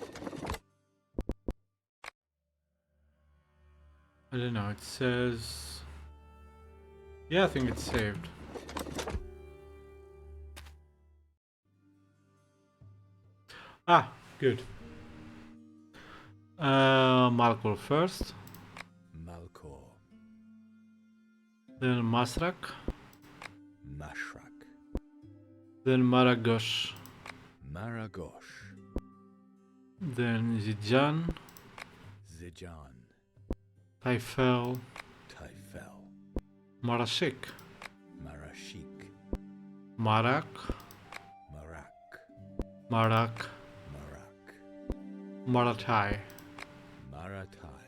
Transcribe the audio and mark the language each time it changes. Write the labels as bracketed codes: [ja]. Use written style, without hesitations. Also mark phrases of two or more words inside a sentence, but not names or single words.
[en] I don't know, it says... Yeah, I think it's saved. Ah, good. Malkor first. Malkor. Then Masrak. Mashrak. Then Maragosh. Maragosh. Then Zijan. Zijan. Typhel. Typhel. Marashik. Marashik. Marak. Marak. Marak. Marak. Maratai. Maratai.